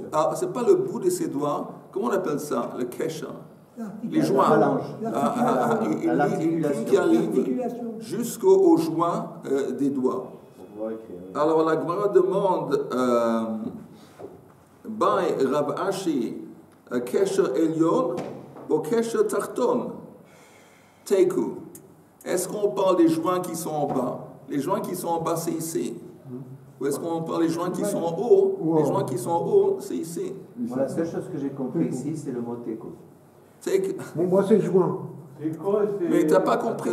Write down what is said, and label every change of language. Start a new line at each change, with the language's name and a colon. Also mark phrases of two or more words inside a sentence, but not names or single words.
French: Ah, c'est pas le bout de ses doigts. Comment on appelle ça? Le kesher. Les joints. Une plume qui arrive jusqu'au joint des doigts. Alors la Gemara demande
Hebrew: בעי רב אשי קשר עליון ou קשר תחתון תיקו.
French: Est-ce qu'on parle des joints qui sont en bas? Les joints qui sont en bas, c'est ici. Ou est-ce qu'on parle des joints qui sont en haut? Les joints qui sont en haut, c'est ici. Moi, la seule chose que j'ai compris ici, c'est le mot teko. Moi, c'est joint. Mais tu n'as pas compris.